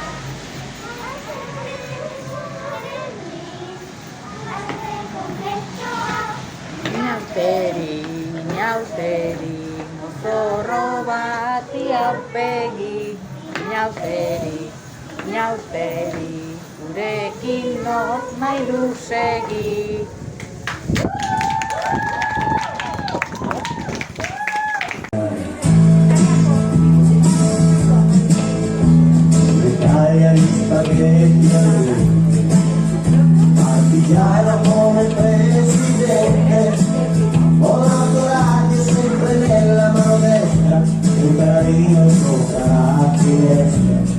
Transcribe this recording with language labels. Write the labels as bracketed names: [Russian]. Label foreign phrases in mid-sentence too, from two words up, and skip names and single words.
[Basque] Inauteri, inauteri, mozorro bati aurpegi. Inauteri, inauteri, gurekin not nahi du segi. [Italian] L'Italia gli spaghetti partigiana come presidente, onorato sempre nella mano destra, un carino sopra la finestra.